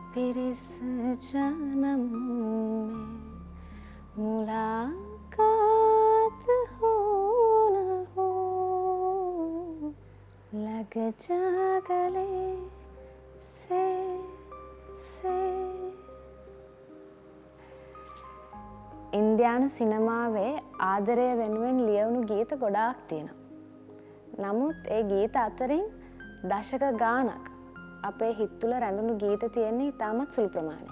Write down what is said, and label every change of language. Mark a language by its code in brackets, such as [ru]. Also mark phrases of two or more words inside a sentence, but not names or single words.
[hi] फिर इस जन्म में मुलाकात हो न हो, लग जा गले से [si] ඉන්දියානු සිනමාවේ ආදරය වෙනුවෙන් ලියවුණු ගීත ගොඩාක් තියෙනවා. නමුත් ඒ ගීත අතරින් දශක ගානක් අපේ හිත් තුළ රැඳුණු ගීත තියෙන්නේ ඉතාමත් සුළු ප්‍රමාණයක්.